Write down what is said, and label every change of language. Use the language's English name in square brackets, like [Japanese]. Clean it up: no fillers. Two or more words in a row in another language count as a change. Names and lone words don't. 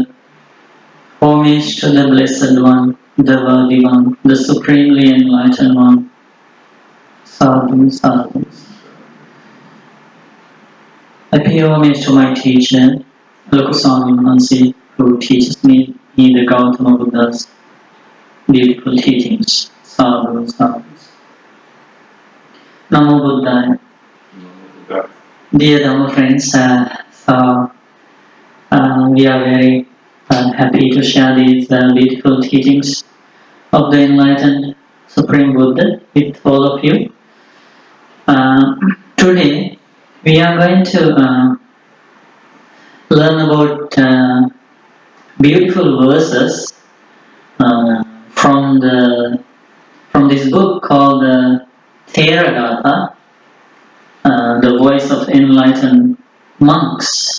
[English] Homage to the Blessed One, the Worthy One, the Supremely Enlightened One. Sadhu, sadhu. I pay homage to my teacher, Lokuswami Mahansi, who teaches me the Gautama Buddha's beautiful teachings. Sadhu, sadhu. Namo Buddhaya. Dear Dhamma friends, we are very happy to share these beautiful teachings of the enlightened Supreme Buddha with all of you. Today, we are going to learn about beautiful verses from this book called Theravada, the voice of enlightened monks.